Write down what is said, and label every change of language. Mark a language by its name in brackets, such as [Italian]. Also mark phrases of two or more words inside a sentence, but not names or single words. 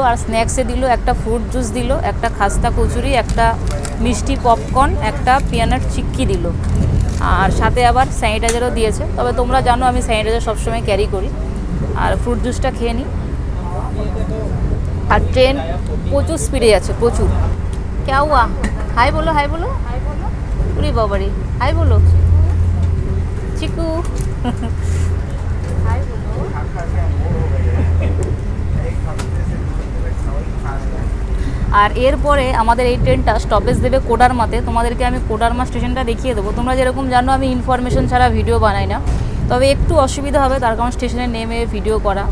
[Bangla] আর স্ন্যাক্সে দিল একটা [English] fruit juice [Bangla] দিল, একটা খাস্তা কচুরি, একটা মিষ্টি পপকর্ন, একটা পিয়ানাট চিক্কি দিল। আর সাথে আবার স্যানিটাইজারও দিয়েছে। তবে তোমরা জানো আমি স্যানিটাইজার সবসময় ক্যারি করি। আর ফ্রুট জুসটা খেয়ে নিই। আর ট্রেন প্রচুর স্পিডে যাচ্ছে, প্রচুর। [Hindi] क्या हुआ? हाय बोलो, हाय बोलो, हाय बोलो। [Bangla] উরি বাবারি, [Hindi] हाय बोलो चिकू। हाय बोलो। [Bangla] আর এরপরে আমাদের এই ট্রেনটা স্টপেজ দেবে কোডারমাতে। তোমাদেরকে আমি কোডারমা স্টেশনটা দেখিয়ে দেবো। তোমরা যেরকম জানো আমি ইনফরমেশন ছাড়া ভিডিও বানাই না, তবে একটু অসুবিধা হবে, তার কারণ স্টেশনে নেমে ভিডিও করা।